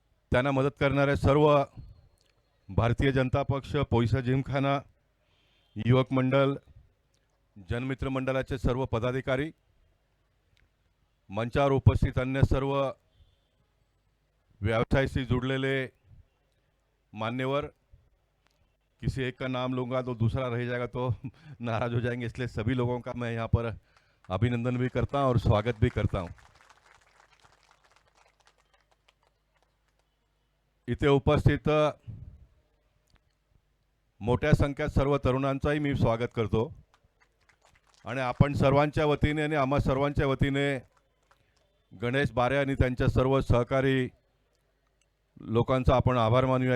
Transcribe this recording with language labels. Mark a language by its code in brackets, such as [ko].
[mr] त्यांना मदत करणारे सर्व भारतीय जनता पक्ष, पोयसा जिमखाना, युवक मंडल, जनमित्र मंडळाचे सर्व पदाधिकारी, मंचावर उपस्थित अन्य सर्व व्यवसाय से जुड़लेले मान्यवर. [hi] किसी एक का नाम लूंगा तो दूसरा रह जाएगा तो नाराज हो जाएंगे, इसलिए सभी लोगों का मैं यहाँ पर अभिनंदन भी करता हूँ और स्वागत भी करता हूँ. [mr] इथे उपस्थित मोठ्या संख्येत सर्व तरुणांचाही मी स्वागत करतो आणि आपण सर्वांच्या वतीने आणि आम्हा सर्वांच्या वतीने गणेश बारे आणि त्यांच्या सर्व सहकारी लोकांचा आपण आभार मानूया.